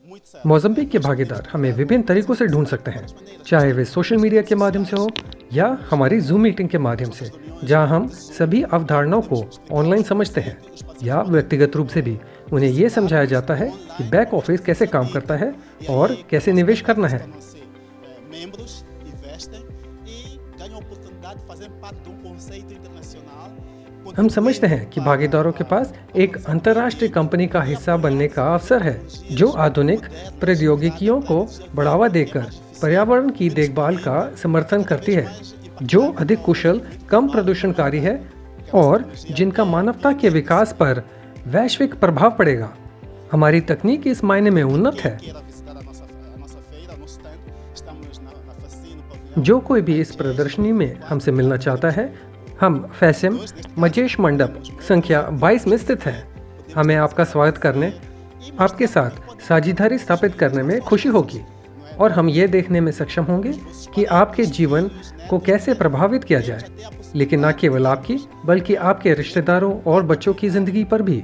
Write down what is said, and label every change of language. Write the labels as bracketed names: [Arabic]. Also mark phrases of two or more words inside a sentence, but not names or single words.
[Hindi] मोज़म्बिक के भागीदार हमें विभिन्न तरीकों से ढूंढ सकते हैं, चाहे वे [English] social media [Hindi] के माध्यम से हो या हमारी [English] Zoom meeting [Hindi] के माध्यम से, जहां हम सभी अवधारणाओं को ऑनलाइन समझते हैं, या व्यक्तिगत रूप से भी उन्हें ये समझाया जाता है कि [English] back office [Hindi] कैसे काम करता है और कैसे निवेश करना है। [Portuguese] membros investem e ganham a oportunidade de fazerem parte de um conceito internacional. [Hindi] हम समझते हैं कि भागीदारों के पास एक अंतर्राष्ट्रीय कंपनी का हिस्सा बनने का अवसर है, जो आधुनिक प्रौद्योगिकियों को बढ़ावा देकर पर्यावरण की देखभाल का समर्थन करती है, जो अधिक कुशल, कम प्रदूषणकारी है और जिनका मानवता के विकास पर वैश्विक प्रभाव पड़ेगा। हमारी तकनीक इस मायने में उन्नत है। [Portuguese] Queira visitar a nossa feira, nosso stand, estamos na Facino, pavilhão. [Hindi] जो कोई भी इस प्रदर्शनी में हमसे मिलना चाहता है, हम फैसिम मजेश मंडप संख्या 22 में स्थित हैं। हमें आपका स्वागत करने, आपके साथ साझेदारी स्थापित करने में खुशी होगी और हम ये देखने में सक्षम होंगे कि आपके जीवन को कैसे प्रभावित किया जाए, लेकिन न केवल आपकी बल्कि आपके रिश्तेदारों और बच्चों की जिंदगी पर भी।